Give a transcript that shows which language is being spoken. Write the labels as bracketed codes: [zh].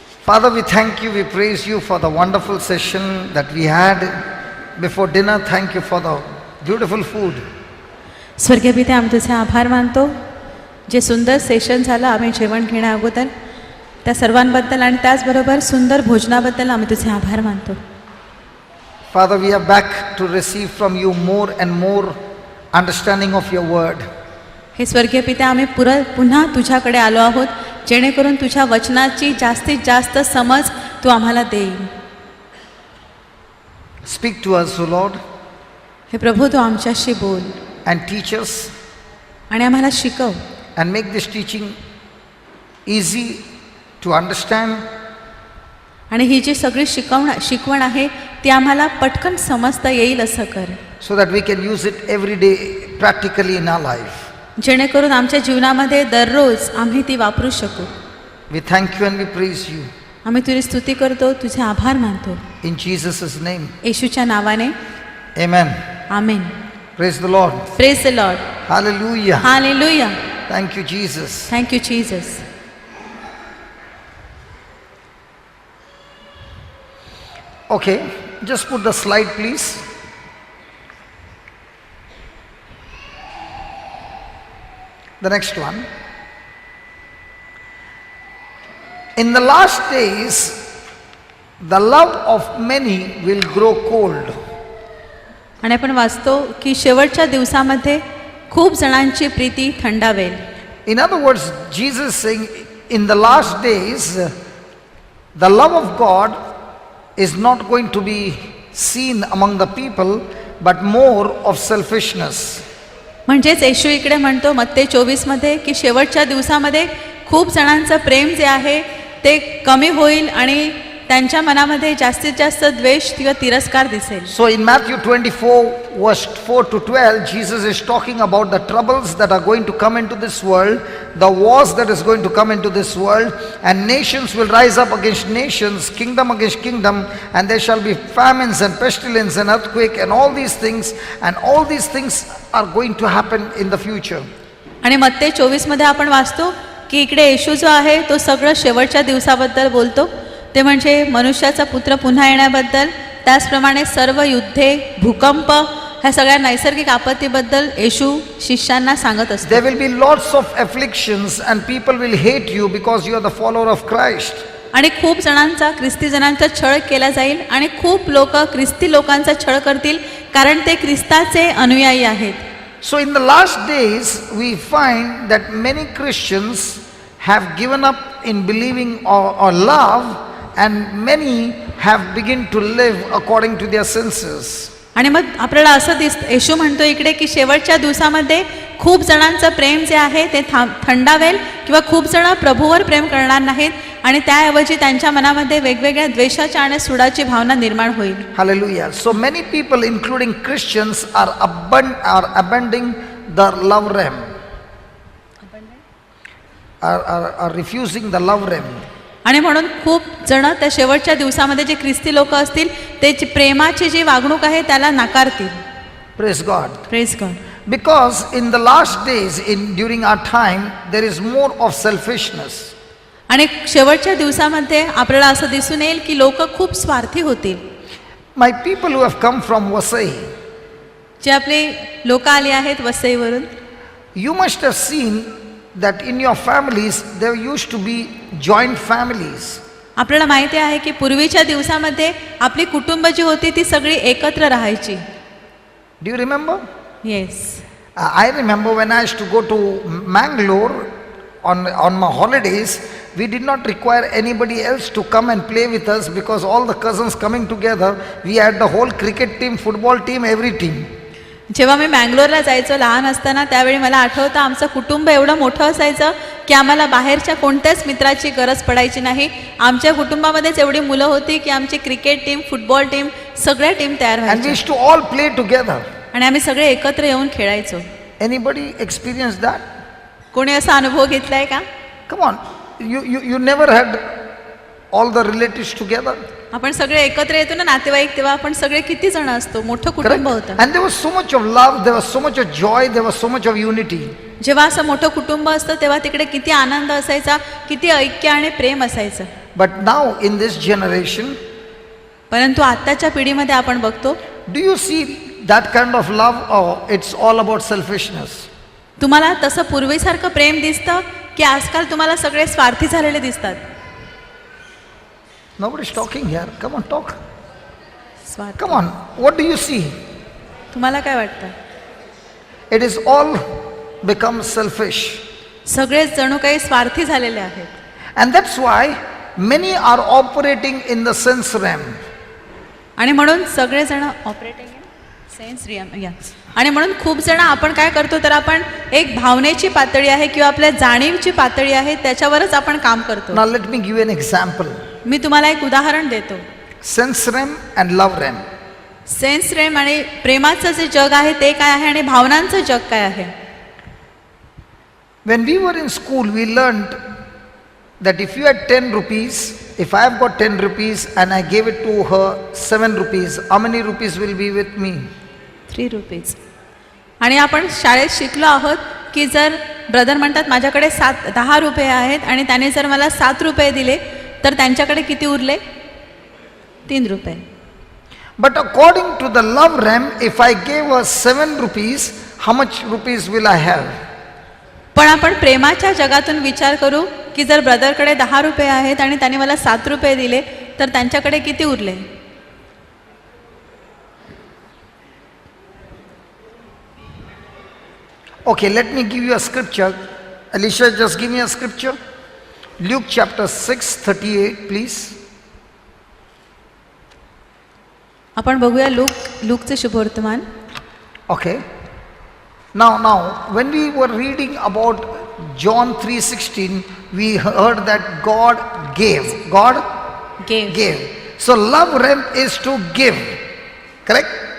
[en] Father, we thank you, we praise you for the wonderful session that we had before dinner. Thank you for the beautiful food. [mr] स्वर्गीय पिता, आम्ही तुझे आभार मानतो जे सुंदर सेशन झालं आम्ही जेवण घेण्या अगोदर त्या सर्वांबद्दल आणि त्याचबरोबर सुंदर भोजनाबद्दल आम्ही तुझे आभार मानतो. [en] Father, we are back to receive from you more and more understanding of your word. [mr] हे स्वर्गीय पिता, आम्ही पुन्हा तुझ्याकडे आलो आहोत जेणेकरून तुझ्या वचनाची जास्तीत जास्त समज तू आम्हाला देईल. [en] Speak to us, O Lord, [mr] हे प्रभू, तू आमच्याशी बोल [en] and teach us [mr] आणि आम्हाला शिकव [en] and make this teaching easy to understand. [mr] आणि ही जी सगळी शिकवण आहे ती आम्हाला पटकन समजता येईल असं कर, [en] so that we can use it every day practically in our life. [mr] जेणेकरून आमच्या जीवनामध्ये दररोज आम्ही ती वापरू शकू. [en] We thank you and we praise you. [mr] आम्ही तुझी स्तुती करतो, तुझे आभार मानतो [en] In Jesus' name. [mr] येशूच्या नावाने. [en] Amen. [mr] Amen. [en] Praise the Lord. Praise the Lord. Hallelujah. Hallelujah. Thank you, Jesus. Thank you Jesus. Okay, just put the slide, please. The next one. In the last days, the love of many will grow cold. [mr] आणि आपण वाचतो की शेवटच्या दिवसामध्ये खूप जणांची Preeti थंडावेल. [en] In other words, Jesus is saying in the last days, the love of God is not going to be seen among the people, but more of selfishness. [mr] म्हणजेच येशू इकडे म्हणतो मत्ते 24 मध्ये की शेवटच्या दिवसामध्ये खूप जणांचं प्रेम जे आहे ते कमी होईल आणि त्यांच्या मनामध्ये जास्तीत जास्त द्वेष किंवा तिरस्कार दिसेल. [en] So in Matthew 24 verse 4 to 12, Jesus is talking about the troubles that are going to come into this world, the wars that is going to come into this world, and nations will rise up against nations, kingdom against kingdom, and there shall be famines and pestilence and earthquake and all these things are going to happen in the future. [mr] आणि मत्ते 24 मध्ये आपण वाचतो की इकडे येशू जो आहे तो सगळं शेवटच्या दिवसाबद्दल बोलतो. ते म्हणजे मनुष्याचा पुत्र पुन्हा येण्याबद्दल, त्याचप्रमाणे सर्व युद्धे, भूकंप, ह्या सगळ्या नैसर्गिक आपत्तीबद्दल येशू शिष्यांना सांगत असतो. [en] There will be lots of afflictions and people will hate you because you are the follower of Christ. [mr] आणि खूप जणांचा ख्रिस्ती जनांचा छळ केला जाईल आणि खूप लोक ख्रिस्ती लोकांचा छळ करतील कारण ते ख्रिस्ताचे अनुयायी आहेत. [en] So in the last days we find that many Christians have given up in believing or love, and many have begun to live according to their senses. [mr] आणि मग आपल्याला असं येशू म्हणतो इकडे की शेवटच्या दिवसामध्ये खूप जणांचं प्रेम जे आहे ते थंडावेल किंवा खूप जण प्रभूवर प्रेम करणार नाहीत आणि त्याऐवजी त्यांच्या मनामध्ये वेगवेगळ्या द्वेषाच्या आणि सुडाची भावना निर्माण होईल. [en] Hallelujah. So many people including Christians are abandoning the love realm. Are refusing the love realm. [mr] आणि म्हणून खूप जण त्या शेवटच्या दिवसामध्ये जे ख्रिस्ती लोक असतील ते प्रेमाची जी वागणूक आहे त्याला नाकारतील. [en] Praise God. Praise God. Because in the last days, during our time, there is more of selfishness. [mr] आणि शेवटच्या दिवसामध्ये आपल्याला असं दिसून येईल की लोक खूप स्वार्थी होतील. [en] My people who have come from Vasai, [mr] जे आपले लोक आले आहेत वसईवरून, [en] you must have seen that in your families there used to be joint families. [mr] आपल्याला माहिती आहे की पूर्वीच्या दिवसामध्ये आपली कुटुंब जी होती ती सगळी एकत्र राहायची. [en] Do you remember? Yes. I remember when I used to go to Mangalore on my holidays, we did not require anybody else to come and play with us because all the cousins coming together, we had the whole cricket team, football team, every team. [mr] जेव्हा मी मँगलोरला जायचो लहान असताना त्यावेळी मला आठवतं आमचं कुटुंब एवढं मोठं असायचं की आम्हाला बाहेरच्या कोणत्याच मित्राची गरज पडायची नाही. आमच्या कुटुंबामध्येच एवढी मुलं होती की आमची क्रिकेट टीम, फुटबॉल टीम, सगळ्या टीम तयार [en] And we [mr] व्हायच्या [en] used to all play together. [mr] आणि आम्ही सगळे एकत्र येऊन खेळायचो. [en] Anybody experienced that? [mr] कोणी असा अनुभव घेतलाय का? [en] Come on, you never had all the relatives together. [mr] आपण सगळे एकत्र येतो ना नातेवाईक, तेव्हा आपण सगळे किती जण असतो, मोठं कुटुंब होतं. [en] And there was so much of love, there was so much of joy, there was so much of unity. [mr] जेव्हा असं मोठं कुटुंब असतं तेव्हा तिकडे किती आनंद असायचा, किती ऐक्य आणि प्रेम असायचं. [en] But now in this generation, [mr] परंतु आत्ताच्या पिढीमध्ये आपण बघतो, [en] do you see that kind of love, or it's all about selfishness? [mr] तुम्हाला तसं पूर्वीसारखं प्रेम दिसतं की आजकाल तुम्हाला सगळे स्वार्थी झालेले दिसतात? [en] Nobody's talking here. Come on, talk. [mr] स्वार्थ. [en] Come on. What do you see? [mr] तुम्हाला काय वाटतं? [en] It is all become selfish. [mr] सगळेच जणू काही स्वार्थी झालेले आहेत. [en] And that's why many are operating in the sense realm. [mr] आणि म्हणून सगळेजण [en] operating sense realm [mr] या आणि म्हणून खूप जण आपण काय करतो तर आपण एक भावनेची पातळी आहे किंवा आपल्या जाणीवची पातळी आहे त्याच्यावरच आपण काम करतो. [en] Now let me give you an example. [mr] मी तुम्हाला एक उदाहरण देतो. [en] Sense realm and love realm. Sense realm [mr] आणि प्रेमाचं जे जग आहे ते काय आहे आणि भावनांचं जग काय आहे? [en] When we were in school, we learned that if you had 10 rupees, if I have got 10 rupees and I gave it to her 7 rupees, how many rupees will be with me? 3 rupees. [mr] आणि आपण शाळेत शिकलो आहोत की जर brother म्हणतात माझ्याकडे 10 रुपये आहेत आणि त्याने जर मला 7 रुपये दिले तर त्यांच्याकडे किती उरले? 3 रुपये. [en] But according to the love realm, if I gave her 7 rupees, how much rupees will I have? [mr] पण आपण प्रेमाच्या जगातून विचार करू की जर ब्रदरकडे 10 रुपये आहेत आणि त्याने मला 7 रुपये दिले तर त्यांच्याकडे किती उरले? [en] Okay, let me give you a scripture. Alicia, just give me a scripture. Luke chapter 6:38, please. [mr] आपण बघूया लूकचे शुभवर्तमान. [en] Okay. Now, when we were reading about John 3:16, we heard that God gave. God gave. So love realm is to give. Correct?